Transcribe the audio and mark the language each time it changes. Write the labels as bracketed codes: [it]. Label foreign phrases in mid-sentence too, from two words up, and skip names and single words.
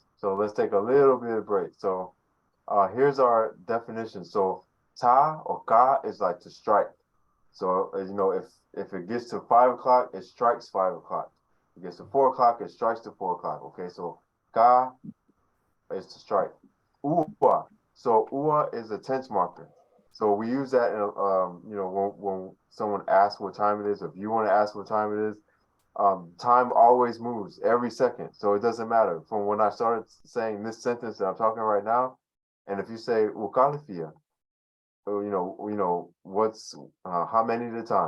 [en] So let's take a little bit of break. So here's our definition. So ta or ka is like to strike. So if it gets to 5 o'clock, it strikes 5 o'clock. It gets to 4 o'clock, it strikes to 4 o'clock. Okay, so ka is to strike. Ua. So ua is a tense marker. So we use that in when someone asks what time it is, if you want to ask what time it is, time always moves every second. So it doesn't matter. From when I started saying this sentence that I'm talking right now, and if you say ukalifia, what's how many at a time.